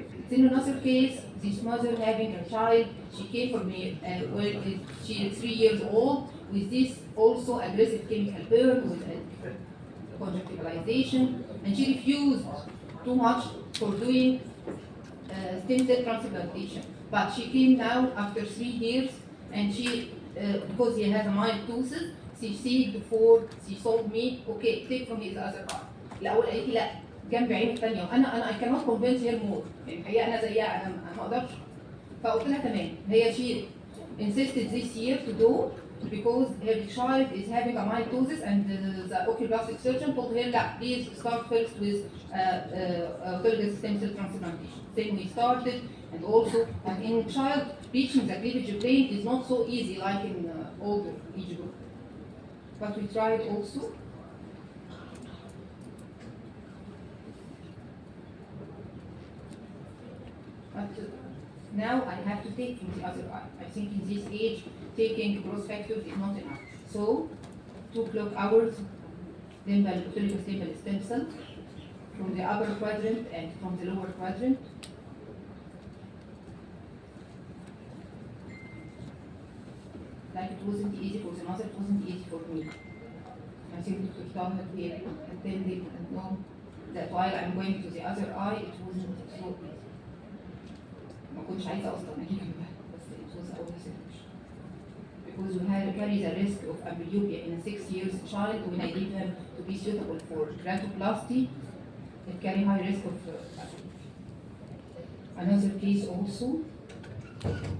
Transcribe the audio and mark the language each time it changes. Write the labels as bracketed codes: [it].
[en] In another case, this mother having a child, she came for me when she is 3 years old with this also aggressive chemical burn with conjunctivalization, and she refused too much for doing stem cell transplantation. But she came now after 3 years, and she, because he has a mild ptosis, she said before she told me, okay, take from his other arm. [ar] الأول قالت لي لا جنب عيني الثانية، وأنا I cannot convince her more، يعني الحقيقة أنا زيها أنا ما أقدرش. [en] فقلت لها تمام، هي she insisted this year to do because her child is having a mitosis, and the oculoplastic surgeon told her that please start first with autologous stem cell transplantation. Then we started, and also in child reaching the cleavage plane is not so easy like in older age group. But we tried also. But now I have to take from the other eye. I think in this age, taking growth factors is not enough. So, 2 clock hours, autologous limbal stem cell from the upper quadrant and from the lower quadrant. Like it wasn't easy for the mother, it wasn't easy for me. I think Dr. Taha here attended and know that while I'm going to the other eye, it wasn't so easy. [ar] ما كنتش عايزة أصلا أجيب بس it was always a push. [en] Because we had to carry the risk of amblyopia in a 6 years child. When I leave him to be suitable for keratoplasty, it carry high risk of another case also.